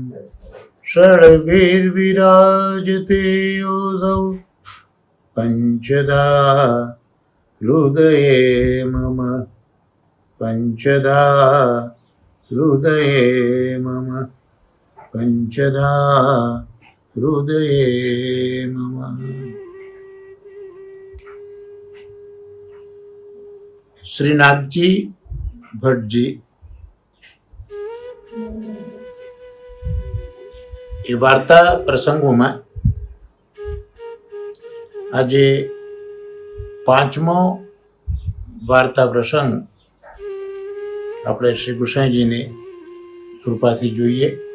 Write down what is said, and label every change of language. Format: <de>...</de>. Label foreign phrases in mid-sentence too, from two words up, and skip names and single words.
<sa>षड्भिर्विराजते योऽसौ पञ्चधा हृदये मम पञ्चधा हृदये मम पञ्चधा हृदये मम।</sa> <gu>श्रीनाथजी भट्टजी એ વાર્તા પ્રસંગોમાં આજે પાંચમો વાર્તા પ્રસંગ આપણે શ્રી ગુસાઈજીની કૃપાથી જોઈએ।</gu>